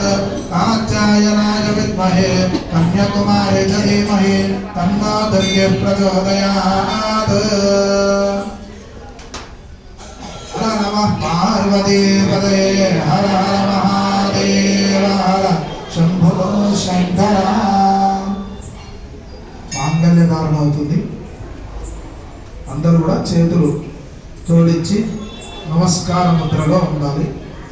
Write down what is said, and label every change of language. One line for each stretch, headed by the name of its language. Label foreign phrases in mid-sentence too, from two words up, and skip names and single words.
Sanskrit: कात्यायनाय विद्महे कन्याकुमारी च धीमहि तन्नो दुर्गे प्रचोदयात्। हर नमः पार्वतीपतये हर हर महादेव हर शंभो शंकर।
Telugu: మాంగళ్య ధారణ అవుతుంది. అందరూ కూడా చేతులు జోడించి నమస్కార ముద్రలో ఉండాలి.